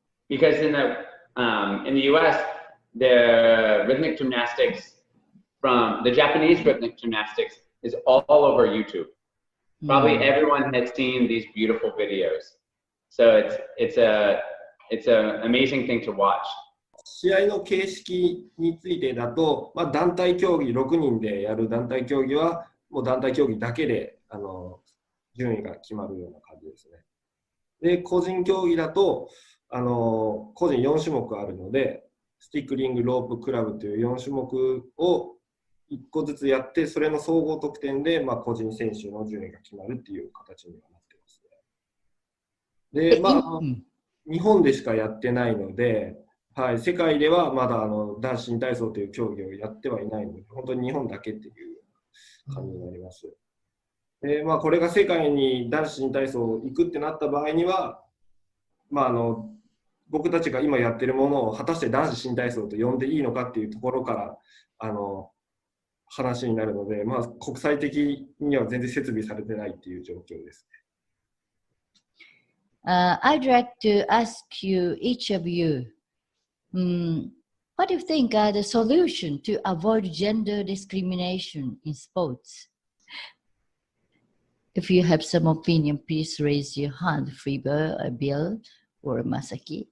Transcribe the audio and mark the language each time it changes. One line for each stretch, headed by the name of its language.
English: Because in the US, the rhythmic gymnastics from the Japanese rhythmic gymnastics is all over YouTube. Probably everyone has seen these beautiful videos. So it's an amazing thing to watch.
Japanese: 試合の形式についてだと、団体競技6人でやる団体競技はもう団体競技だけで順位が決まるような感じですね。で、個人競技だと個人4種目あるので、スティックリング、ロープ、クラブという4種目を1個ずつやって、それの総合得点で個人選手の順位が決まるっていう形にはなってますね。で、日本でしかやってないので、はい、世界ではまだ男子新体操という競技をやってはいないので、本当に日本だけっていう感じになります。で、これが世界に男子新体操行くってなった場合には、僕たちが今やってるものを果たして男子新体操と呼んでいいのかっていうところから話になるので、国際的には全然設備されてないっていう状況です。
English: I'd like to ask you, each of you, what do you think are the solution to avoid gender discrimination in sports? If you have some opinion, please raise your hand, Friba, Bill, or Masaki.